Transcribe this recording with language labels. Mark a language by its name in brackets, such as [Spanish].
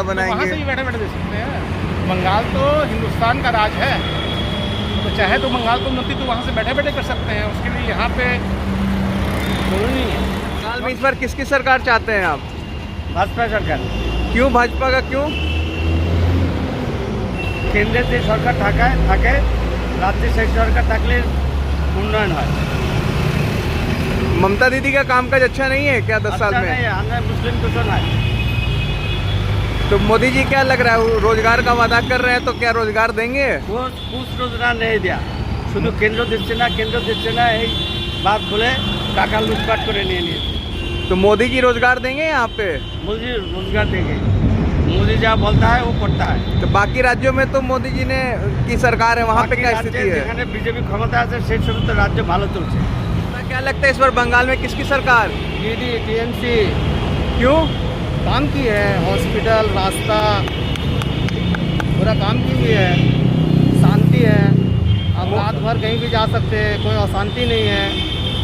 [Hindi] वहाँ से बनाएंगे। ही बैठे बैठे दे सकते हैं। बंगाल तो हिंदुस्तान का राज है, तो चाहे तो बंगाल को उन्नति तो वहाँ से बैठे बैठे कर सकते हैं, उसके लिए यहाँ पे जरूरी नहीं है। बंगाल में इस बार किसकी सरकार चाहते हैं आप? भाजपा सरकार। क्यों भाजपा का क्यों? [Bangla] কেন্দ্রে যে সরকার থাকে রাজ্যে সেই সরকার থাকলে উন্নয়ন হয়। [Hindi] ममता दीदी का कामकाज अच्छा नहीं है क्या 10 साल में? [Bangla] আমরা মুসলিম তো নয়। [Hindi] तो मोदी जी क्या लग रहा है रोजगार का वादा कर रहे हैं, तो क्या रोजगार देंगे? वो कुछ रोजगार नहीं दिया, [Bangla] শুধু কেন্দ্র দিচ্ছে না এই বাদ বলে টাকা লুটপাট করে নিয়ে নিয়েছে। [Hindi] तो मोदी जी रोजगार देंगे यहाँ पे? मोदी रोजगार देंगे, मोदी जहाँ बोलता है वो करता है। तो बाकी राज्यों में तो मोदी जी ने की सरकार है, वहाँ पे क्या स्थिति है? [Bangla] যেখানে বিজেপি ক্ষমতা আছে সেই সমস্ত রাজ্য ভালো চলছে। [Hindi] क्या लगता है इस बार बंगाल में किसकी सरकार? डीडी टीएमसी क्यों? काम की है, हॉस्पिटल, रास्ता पूरा काम की भी है, शांति है, आप रात भर कहीं भी जा सकते हैं, कोई अशांति नहीं है।